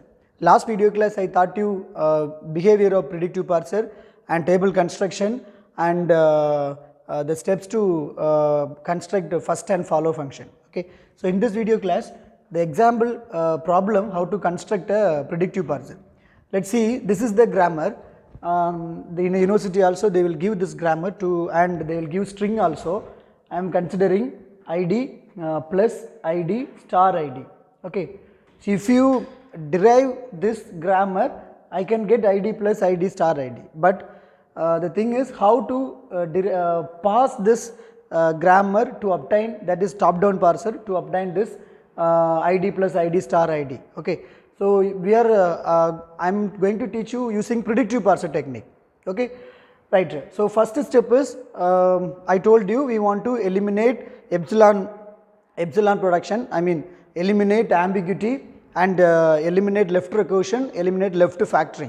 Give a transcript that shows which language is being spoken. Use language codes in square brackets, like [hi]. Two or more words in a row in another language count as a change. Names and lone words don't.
[en] Last video class, I taught you behavior of predictive parser and table construction and the steps to construct the first and follow function. Okay. So in this video class, the example problem how to construct a predictive parser. Let's see, this is the grammar. In the university also they will give this grammar to, and they will give string also. I am considering id plus id star id. Okay. So if you derive this grammar, I can get id plus id star id. But the thing is how to pass this grammar to obtain, that is top down parser, to obtain this id plus id star id. Okay. So we are I am going to teach you using predictive parser technique. Okay, right. So first step is I told you we want to eliminate epsilon production. I mean eliminate ambiguity and eliminate left recursion, eliminate left factoring.